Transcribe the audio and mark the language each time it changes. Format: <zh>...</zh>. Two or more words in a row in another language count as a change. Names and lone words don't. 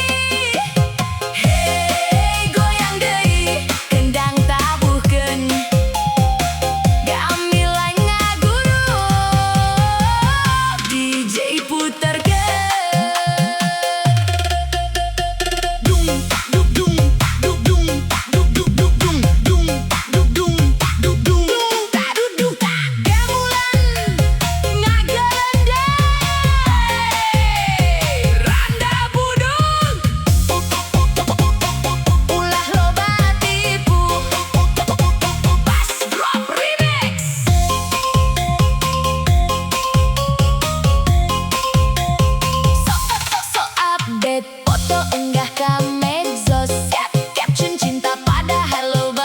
<su>Hey goyang deui kendang tabuhkeun gamelan ngagurug DJ puterkeun. Dung tak duk dung tak duk dung tak duk duk duk dung dung tak duk dung tak duk dung Tak duduk tak gamelan ngagerendeng randa budug ulah loba tipu</su> <en>Bass Drop Remix.</en> <su>So update foto unggah ka medsos caption cinta padahal loba</su>